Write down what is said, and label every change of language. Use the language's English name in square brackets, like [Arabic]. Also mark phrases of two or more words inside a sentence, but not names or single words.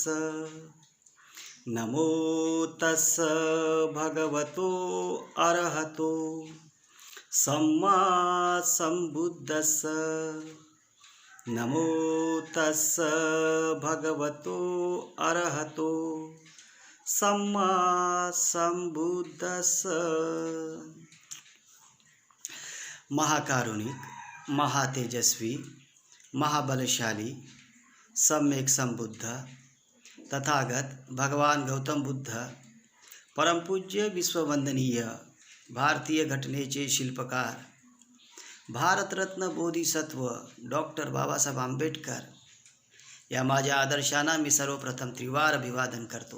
[Pali] नमो तस्स भगवतो अरहतो सम्मा संबुद्धस्स। नमो तस्स भगवतो अरहतो सम्मा संबुद्धस्स। [Marathi] महाकारुणिक, महातेजस्वी, महाबलशाली, सम्यक संबुद्ध तथागत भगवान गौतम बुद्ध, परमपूज्य विश्ववंदनीय भारतीय घटनेचे शिल्पकार, भारतरत्न बोधिसत्व डॉक्टर बाबासाहेब आंबेडकर या माझ्या आदर्शांना मी सर्वप्रथम त्रिवार अभिवादन करतो।